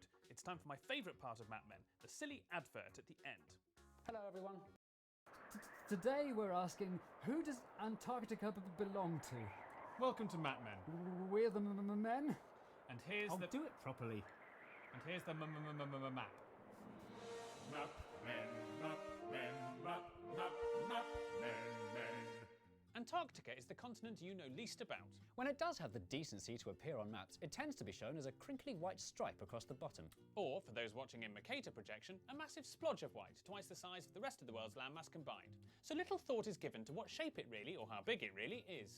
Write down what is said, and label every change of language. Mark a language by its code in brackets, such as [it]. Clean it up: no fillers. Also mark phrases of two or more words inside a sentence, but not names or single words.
[en] It's time for my favourite part of Map Men, the silly advert at the end. Hello, everyone. Today we're asking, who does Antarctica belong to? Welcome to Map Men. We're the men. And here's I'll do it properly. And here's the map. Map men, map men, map, map, map men. Antarctica is the continent you know least about. When it does have the decency to appear on maps, it tends to be shown as a crinkly white stripe across the bottom. Or, for those watching in Mercator projection, a massive splodge of white, twice the size of the rest of the world's landmass combined. So little thought is given to what shape it really, or how big it really, is.